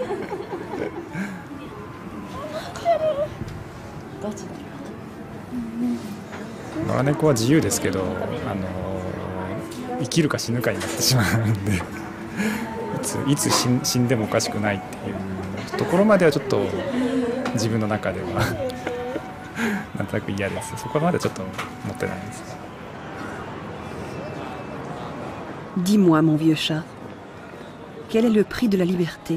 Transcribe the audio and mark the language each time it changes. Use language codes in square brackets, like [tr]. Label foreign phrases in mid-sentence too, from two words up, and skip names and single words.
[ja] 野良猫は自由ですけど生きるか死ぬかになってしまうんでいつ死んでもおかしくないっていうところまではちょっと自分の中ではなんとなく嫌です。そこまでちょっと持ってないです。 [fr] Dis-moi, mon vieux chat, quel est le prix de la liberté?